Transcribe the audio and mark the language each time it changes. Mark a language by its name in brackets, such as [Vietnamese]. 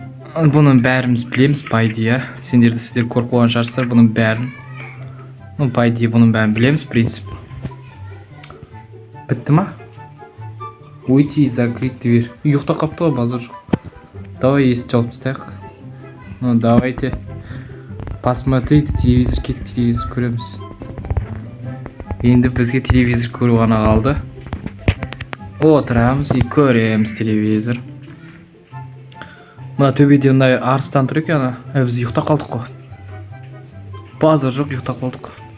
[Kazakh] Бұның бәріміз білеміз, [Russian] по идее. [Kazakh] Сіздер көріп қойған шығарсыздар бұның бәрін. [Russian] По идее [Kazakh] бұның бәрін білеміз, принцип. Бітті ма? [Russian] Уйти и закрыть дверь. [Kazakh] Ұйықта қапты ғой, базар жоқ. [Russian] Давай [Kazakh] есік жауып тастайық. [Russian] Давайте посмотрите [Kazakh] телевизор, кетіп телевизор көреміз. Енді бізге телевизор көру ғана қалды. Отырамыз [Russian] и [Kazakh] көреміз телевизор. Мына төбеде ондай арыстан тұр екен. Біз ұйықта қалдық қой. Базар жоқ, ұйықта қалдық.